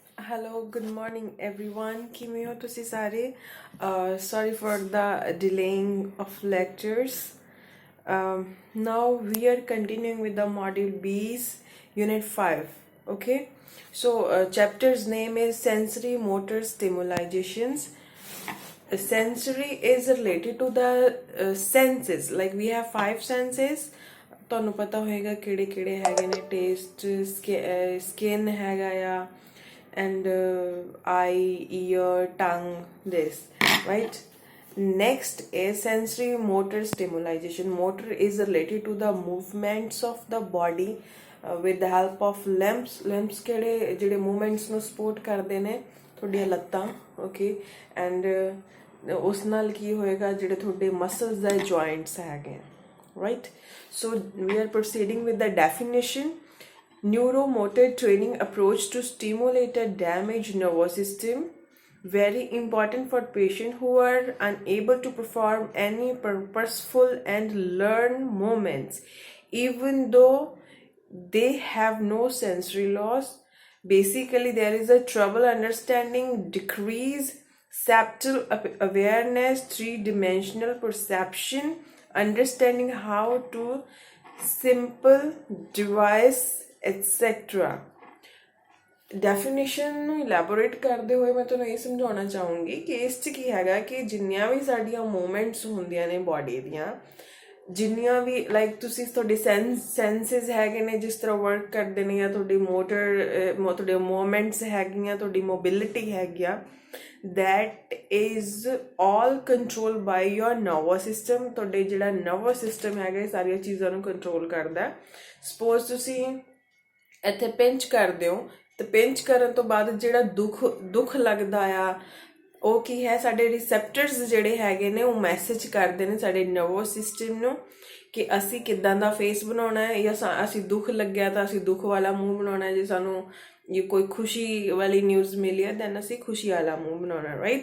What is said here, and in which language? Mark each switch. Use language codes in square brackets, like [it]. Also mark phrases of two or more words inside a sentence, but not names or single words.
[en] Hello, good morning everyone. [pa] ਕਿਵੇਂ ਹੋ ਤੁਸੀਂ ਸਾਰੇ? [en] Sorry for the delaying of lectures. Now we are continuing with the module B's unit 5. Okay, so chapter's name is sensory motor stimulations. Sensory is related to the senses. Like we have 5 senses. [pa] ਤੁਹਾਨੂੰ ਪਤਾ ਹੋਏਗਾ ਕਿਹੜੇ ਕਿਹੜੇ ਹੈਗੇ ਨੇ. ਟੇਸਟ, ਸਕਿਨ ਹੈਗਾ ਆ, [en] and eye, ear, tongue, this, right? Next is sensory motor stimulation. Motor is related to the movements of the body with the help of limbs. [pa] Limbs ਕਿਹੜੇ ਜਿਹੜੇ movements ਨੂੰ support ਕਰਦੇ ਨੇ, ਤੁਹਾਡੀਆਂ ਲੱਤਾਂ, okay? And ਉਸ ਨਾਲ ਕੀ ਹੋਏਗਾ, ਜਿਹੜੇ ਤੁਹਾਡੇ muscles ਦਾ joints ਹੈਗੇ, [en] right? So we are proceeding with the definition. Neuromotor training approach to stimulate a damaged nervous system, very important for patients who are unable to perform any purposeful and learn movements even though they have no sensory loss. Basically there is a trouble understanding, decrease spatial awareness, three-dimensional perception, understanding how to simple device etc. [pa] ਡੈਫੀਨੇਸ਼ਨ ਨੂੰ ਇਲੈਬੋਰੇਟ ਕਰਦੇ ਹੋਏ ਮੈਂ ਤੁਹਾਨੂੰ ਇਹ ਸਮਝਾਉਣਾ ਚਾਹੂੰਗੀ ਕਿ ਇਸ 'ਚ ਕੀ ਹੈਗਾ ਕਿ ਜਿੰਨੀਆਂ ਵੀ ਸਾਡੀਆਂ ਮੂਵਮੈਂਟਸ ਹੁੰਦੀਆਂ ਨੇ ਬੋਡੀ ਦੀਆਂ, ਜਿੰਨੀਆਂ ਵੀ ਲਾਈਕ ਤੁਸੀਂ ਤੁਹਾਡੇ ਸੈਂਸਿਸ ਹੈਗੇ ਨੇ ਜਿਸ ਤਰ੍ਹਾਂ ਵਰਕ ਕਰਦੇ ਨੇ, ਜਾਂ ਤੁਹਾਡੀ ਤੁਹਾਡੇ ਮੂਵਮੈਂਟਸ ਹੈਗੀਆਂ, ਤੁਹਾਡੀ ਮੋਬਿਲਿਟੀ ਹੈਗੀ ਆ, [en] that is all controlled by your nervous system. [pa] ਤੁਹਾਡੇ ਜਿਹੜਾ [en] nervous system [pa] ਹੈਗਾ ਇਹ ਸਾਰੀਆਂ ਚੀਜ਼ਾਂ ਨੂੰ ਕੰਟਰੋਲ ਕਰਦਾ. ਸਪੋਜ਼ ਤੁਸੀਂ ਇੱਥੇ ਪਿੰਚ ਕਰਦੇ ਹੋ ਤੇ ਪਿੰਚ ਕਰਨ ਤੋਂ ਬਾਅਦ ਜਿਹੜਾ ਦੁੱਖ ਲੱਗਦਾ ਆ, ਉਹ ਕੀ ਹੈ, ਸਾਡੇ ਰਿਸੈਪਟਰਸ ਜਿਹੜੇ ਹੈਗੇ ਨੇ ਉਹ ਮੈਸੇਜ ਕਰਦੇ ਨੇ ਸਾਡੇ [en] nervous system [pa] ਨੂੰ ਕਿ ਅਸੀਂ ਕਿੱਦਾਂ ਦਾ ਫੇਸ ਬਣਾਉਣਾ ਹੈ, ਜਾਂ ਅਸੀਂ ਦੁੱਖ ਲੱਗਿਆ ਤਾਂ ਅਸੀਂ ਦੁੱਖ ਵਾਲਾ ਮੂੰਹ ਬਣਾਉਣਾ ਹੈ, ਜੇ ਸਾਨੂੰ ਕੋਈ ਖੁਸ਼ੀ ਵਾਲੀ ਨਿਊਜ਼ ਮਿਲੀ ਹੈ ਦੈਨ ਅਸੀਂ ਖੁਸ਼ੀ ਵਾਲਾ ਮੂੰਹ ਬਣਾਉਣਾ, ਰਾਈਟ?